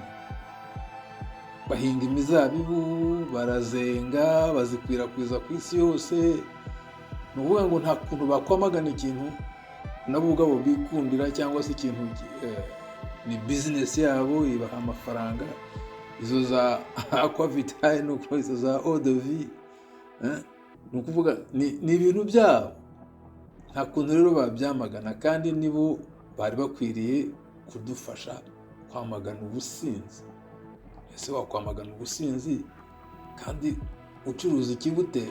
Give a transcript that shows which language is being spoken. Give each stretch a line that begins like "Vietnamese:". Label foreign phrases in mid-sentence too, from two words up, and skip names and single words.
Kinyarwanda: Bahinga imizabibu, barazenga, bazikwirakwiza ku isi yose. Ni ukuvuga ngo nta kuntu bakwamagana ikintu nabo ubwabo bikundira, cyangwa se ikintu ni business yabo, ibaha amafaranga. Izo za Aquavitae nuko izo za
French: eau de vie,
Kinyarwanda: ni ukuvuga ni ibintu byabo. Nta kuntu rero babyamagana, kandi nibo bari bakwiriye kudufasha kwamagana ubusinzi. Ese wakwamagana ubusinzi kandi ucuruza ikigutera?